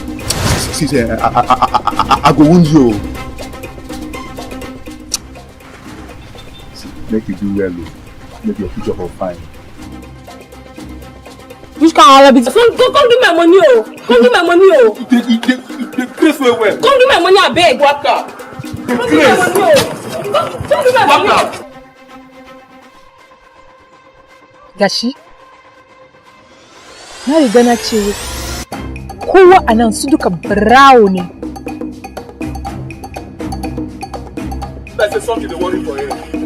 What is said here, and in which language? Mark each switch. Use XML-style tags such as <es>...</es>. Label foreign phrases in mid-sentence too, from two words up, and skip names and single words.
<pcm>See, I go wound you. See, make you do well. Make your future all fine. Which kind of habit? Come give my money, Come give my money, The grace well. Come give my money, I beg. What the? Come give my money, Come give my money.</pcm> <ha>Gashi, na riga na ce kowa a nan su duka brown ne.</ha> <pcm>That's something they worry for you.</pcm>